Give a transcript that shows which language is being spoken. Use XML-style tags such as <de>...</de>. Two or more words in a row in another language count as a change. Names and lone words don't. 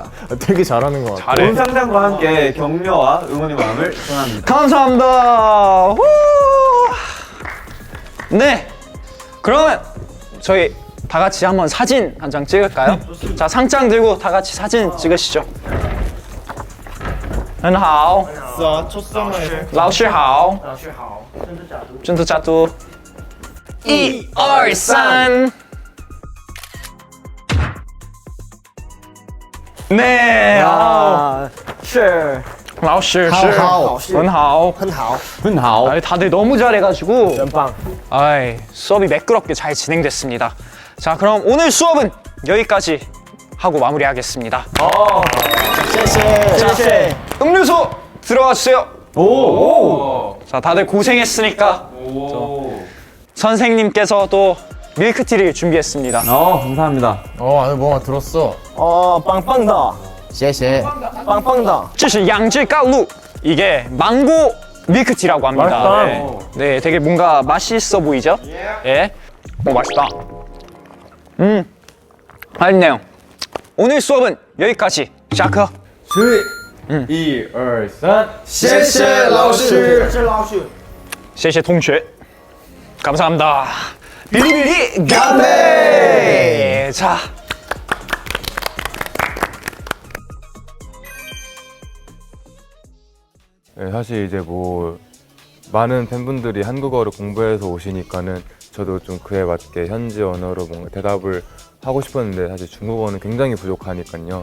<ko>되게 잘하는 것 같아. 본상장과 함께 격려와 응원의 마음을 전합니다. 감사합니다. 후! 네, 그러면 저희 다 같이 한번 사진 한 장 찍을까요? 자, 상장 들고 다 같이 사진 찍으시죠.</ko> <zh>很好，老师好，真的假的？1、2、3。</zh> <ko>네,</ko> <zh>是老师是很好。</zh> <ko>아이, 다들 너무 잘해가지고 연빵. 아이, 수업이 매끄럽게 잘 진행됐습니다. 자, 그럼 오늘 수업은 여기까지 하고 마무리하겠습니다.</ko> <zh>谢谢.</zh> <ko>음료수 들어와 주세요. 자, 다들 고생했으니까 선생님께서 또 밀크티를 준비했습니다. 감사합니다. 안에 뭐가 들었어.</ko> <zh>빵빵다. 谢谢. 빵빵다. 这是杨枝高露.</zh> <ko>이게 망고 밀크티라고 합니다. 맛있다. 네, 되게 뭔가 맛있어 보이죠? 예. 오, 맛있다. 맛있네요. 오늘 수업은 여기까지. 샤커.</ko> <zh>1、2、3，谢谢老师. 谢谢同学.</zh> <ko>감사합니다. 비리비리 간배. 자. 네, 사실 이제 뭐 많은 팬분들이 한국어를 공부해서 오시니까는 저도 좀 그에 맞게 현지 언어로 뭔가 대답을 하고 싶었는데 사실 중국어는 굉장히 부족하니까요.</ko>